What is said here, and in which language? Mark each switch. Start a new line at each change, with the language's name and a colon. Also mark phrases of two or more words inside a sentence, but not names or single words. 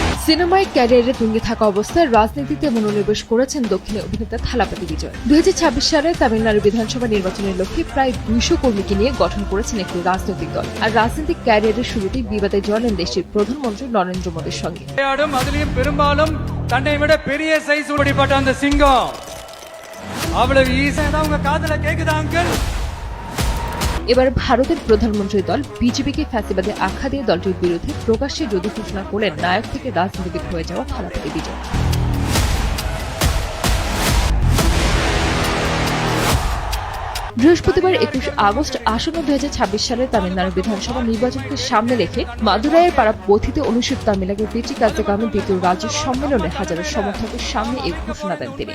Bangla: সিনেমায় ক্যারিয়ারে তুঙ্গে থাকা অবস্থায় রাজনীতিতে মনোনিবেশ করেছেন দক্ষিণে অভিনেতা থালাপতি বিজয়। 2026 সালে তামিলনাড়ু বিধানসভা নির্বাচনের লক্ষ্যে প্রায় 200 কর্মীকে নিয়ে গঠন করেছেন একটি রাজনৈতিক দল। আর রাজনৈতিক ক্যারিয়ারের শুরুতেই বিবাদে জড়ালেন দেশটির প্রধানমন্ত্রী নরেন্দ্র মোদীর সঙ্গে।
Tamil: பெரும்பாலும் தன்னை விட பெரிய சைஸ் ஓடிப்பட்ட அந்த சிங்கம் அவ்வளவு ஈஸியா தான் உங்க காதுல கேக்குதா அங்கிள்?
Bangla: এবার ভারতের প্রধানমন্ত্রী দল বিজেপিকে ফ্যাসিবাদে আখ্যা দিয়ে দলটির বিরুদ্ধে প্রকাশ্যে যুদ্ধ ঘোষণা করলেন নায়ক থেকে রাজনীতিবিদ হয়ে যাওয়া থালাপতি বিজয়। বৃহস্পতিবার 21 আগস্ট আসন্ন 2026 সালের তামিলনাড়ু বিধানসভা নির্বাচনকে সামনে রেখে মাদুরাইয়ের পাড়া পথিতে অনুষ্ঠিত তামিলনাড়ু বিটি কার্যক্রমে দ্বিতীয় রাজ্য সম্মেলনে হাজারো সমর্থকের সামনে এই ঘোষণা দেন তিনি।